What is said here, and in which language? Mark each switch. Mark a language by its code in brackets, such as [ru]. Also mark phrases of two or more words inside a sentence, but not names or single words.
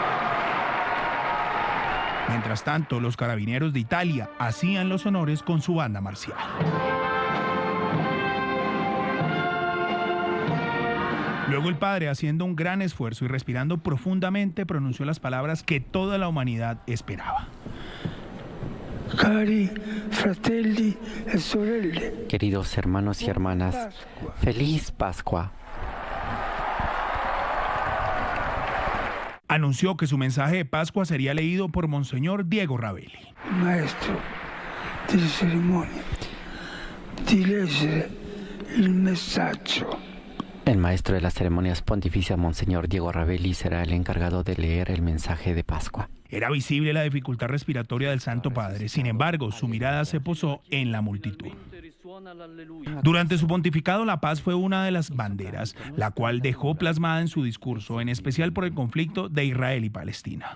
[es] Mientras tanto, los carabineros de Italia hacían los honores con su banda marcial. Luego el padre, haciendo un gran esfuerzo y respirando profundamente, pronunció las palabras que toda la humanidad esperaba. [it] Cari fratelli e sorelle. [es] Queridos hermanos y hermanas, feliz Pascua. Anunció que su mensaje de Pascua sería leído por Monseñor Diego Ravelli. [it] Maestro delle cerimonie, di leggere il messaggio. [es] El maestro de las ceremonias pontificias, Monseñor Diego Ravelli, será el encargado de leer el mensaje de Pascua. Era visible la dificultad respiratoria del Santo Padre. Sin embargo, su mirada se posó en la multitud. Durante su pontificado, la paz fue una de las banderas, la cual dejó plasmada en su discurso, en especial por el conflicto de Israel y Palestina.